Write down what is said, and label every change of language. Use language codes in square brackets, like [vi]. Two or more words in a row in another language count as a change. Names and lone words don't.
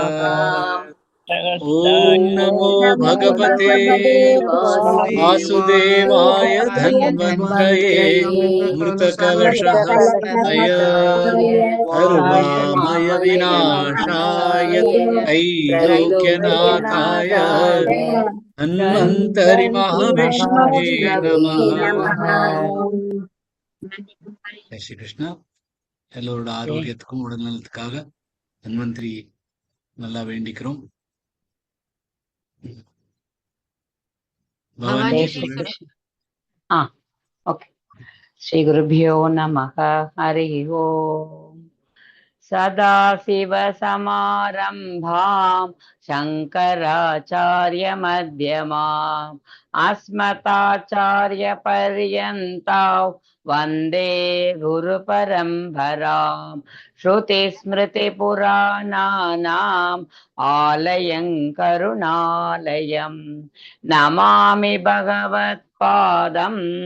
[sa] ॐ नमो भगवते वासुदेवाय धन्वन्त्रये अमृतकलशहस्ताय सर्वामय विनाशाय त्रैलोक्यनाथाय धन्वन्तरि महाविष्णवे नमः। [hi] जय श्री कृष्ण। [ta] எல்லோரோட ஆரோக்கியத்துக்கும் உடல் நலத்துக்காக தன்வந்திரி நல்லா வேண்டிக்கிறோம். பவானி பவானி [sa] श्री [ta] சொல்லுங்க. [sa] कृष्ण। हाँ, ओके। श्री गुरुभ्यो नमः। हरि ओम। सदाशिवसमारम्भां शङ्कराचार्यमध्यमाम् अस्मदाचार्यपर्यन्तां वन्दे गुरुपरम्परां श्रुतिस्मृतिपुराणानाम् आलयं करुणालयं नमामि भगवत्पादं